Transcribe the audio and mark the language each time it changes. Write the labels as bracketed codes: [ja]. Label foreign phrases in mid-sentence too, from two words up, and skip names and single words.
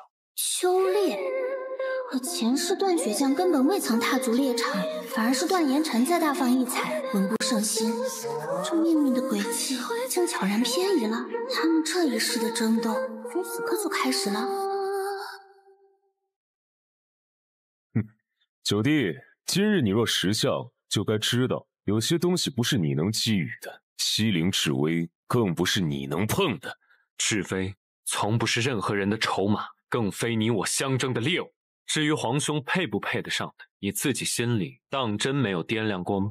[zh] 秋烈，可前世段雪將根本未曾踏足獵場，反而是段延辰在大放異彩，文不勝心。這命運的軌跡竟悄然偏移了，他們這一世的爭鬥從此刻就開始了。九弟，今日你若識相，就該知道，有些東西不是你能覬覦的。西陵至威，更不是你能碰的。是非從不是任何人的籌碼，更非你我相爭的獵物。至於皇兄配不配得上的，你自己心裡當真沒有掂量過嗎？